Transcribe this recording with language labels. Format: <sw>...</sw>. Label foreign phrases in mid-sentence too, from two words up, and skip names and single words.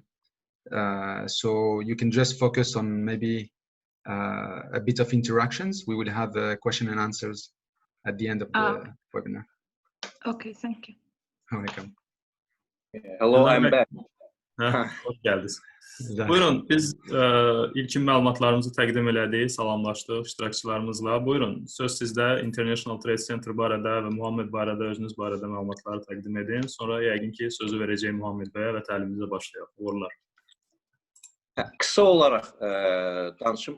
<en>So you can just focus on maybe a bit of interactions. We will have question and answers at the end of the webinar. Okay, thank you. Welcome. Hello, I'm back.</en> <tr>Hoş geldiniz.</tr> <az>Buyurun, biz ilkin məlumatlarımızı təqdim elədik, salamlaşdıq iştirakçılarımızla. Buyurun, söz sizdə. International Trade Center barədə və Muhammed barədə, özünüz barədə məlumatları təqdim edin. Sonra yəqin ki, sözü verəcəyim Muhammed bəyə və təlimimizə başlayaq. Uğurlar. Kısa olaraq danışım.</az>